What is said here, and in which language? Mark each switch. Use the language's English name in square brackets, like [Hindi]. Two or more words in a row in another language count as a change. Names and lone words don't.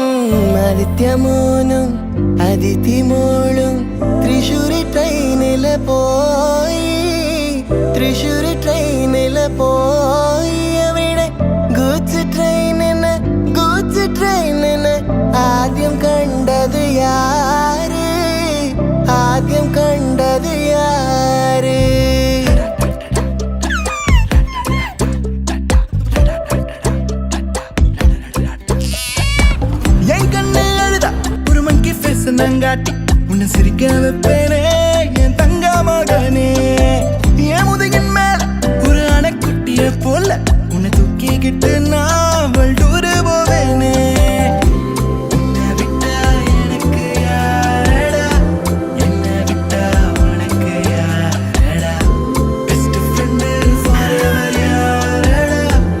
[Malayalam] ആദിത്യമോനും അതിഥിമോളും തൃശ്ശൂരി ട്രെയിനില് പോയി തൃശ്ശൂരി ട്രെയിനില് പോയി അവിടെ [English] goods train [Malayalam] ആദ്യം കണ്ടത് യാര് ആദ്യം കണ്ടത് യാര് [Tamil] நங்காட்டி உன்னை சிரிக்க வைப்பேனே என் தங்க மகனே என் முதுகின் மேல ஒரு அணைக்குட்டிய போல உன்னை தூக்கிக்கிட்டு நான் வல்டூரு போவேனே உன்னை விட்டா எனக்கு யாரடா என்னை விட்டா உனக்கு யாரடா [English] best friend forever [Tamil] யாரடா